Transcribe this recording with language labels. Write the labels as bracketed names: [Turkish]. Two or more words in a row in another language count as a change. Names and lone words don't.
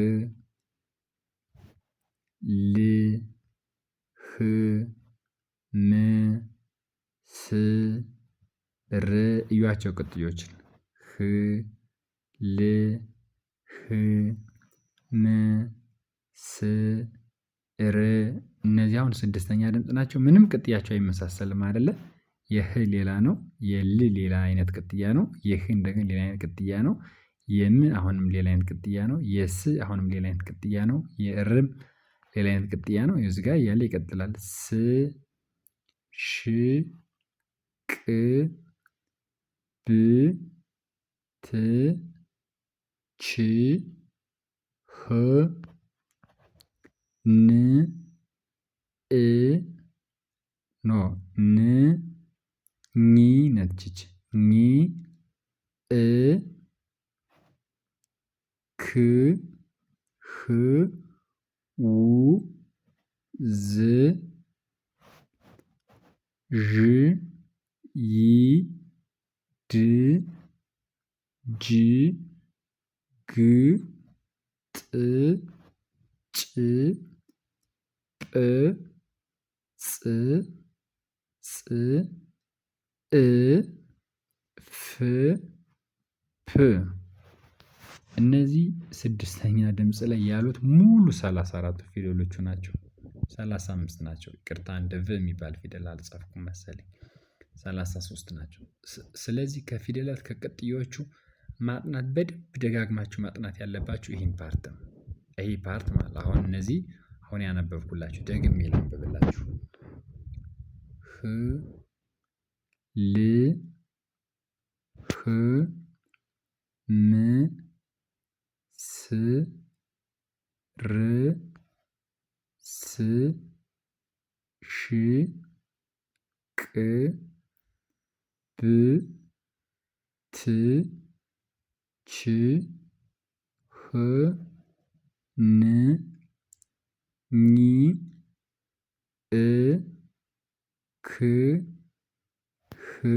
[Amharic] ል ህ ም ስ ር እዩዋቸው ቅጥያዎችን ህ ል ህ ም ስ ር እነዚህ አሁን ስድስተኛ ድምጽ ናቸው ምንም ቅጥያቸው አይመሳሰልም አይደለ? የህ ሌላ ነው የል ሌላ አይነት ቅጥያ ነው የህ እንደገና ሌላ አይነት ቅጥያ ነው። የም አሁንም ሌላ አይነት ቅጥያ ነው የስ አሁንም ሌላ አይነት ቅጥያ ነው የርም ሌላ አይነት ቅጥያ ነው እዚህ ጋር እያለ ይቀጥላል። ስ ሽ ቅ ብ ት ች ህ ን እ ኖ ን ኝ ነች ይቺ ኝ እ ክ ህ ው ዝ ዥ ይ ድ ጅ ግ ጥ ጭ ጵ ጽ ፅ እ ፍ ፕ እነዚህ ስድስተኛ ድምጽ ላይ ያሉት ሙሉ 34ቱ ፊደሎቹ ናቸው። 35 ናቸው። ይቅርታ እንደ ቭ የሚባል ፊደል አልጻፍኩም መሰለኝ። 33 ናቸው። ስለዚህ ከፊደላት ከቅጥያዎቹ ማጥናት በደንብ ደጋግማችሁ ማጥናት ያለባችሁ ይህን ፓርት ነው። ይሄ ፓርት ማለት አሁን እነዚህ አሁን ያነበብኩላችሁ ደግሜ ላንብብላችሁ። ህ ል ህ ም ስ ር ስ ሽ ቅ ብ ት ች ህ ን ኝ እ ክ ህ